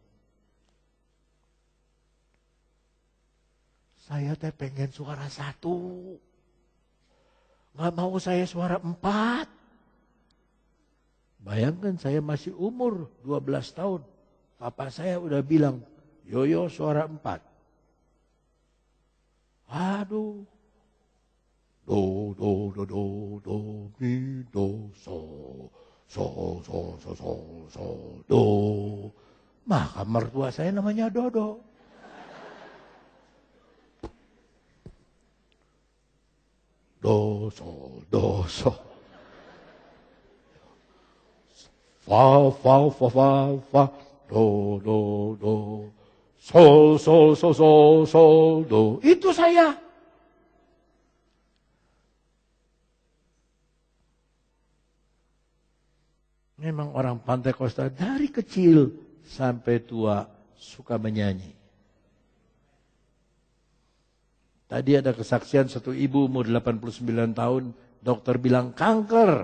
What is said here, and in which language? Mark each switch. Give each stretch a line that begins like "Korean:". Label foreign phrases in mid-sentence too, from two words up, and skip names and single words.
Indonesian: Saya pengen suara 1. Gak mau saya suara 4. Bayangkan saya masih umur 12 tahun. Papa saya udah bilang, Yoyo suara 4. Aduh. Do, do, do, do, do, mi, do. Sol, sol, sol, sol, sol, do. Maka mertua saya namanya Dodo. Do, sol, do, sol. Fa, fa, fa, fa, fa, do, do, do. Sol, sol, sol, sol, sol, do. Itu saya. Memang orang Pantai Kosta dari kecil sampai tua suka menyanyi. Tadi ada kesaksian satu ibu umur 89 tahun, dokter bilang kanker.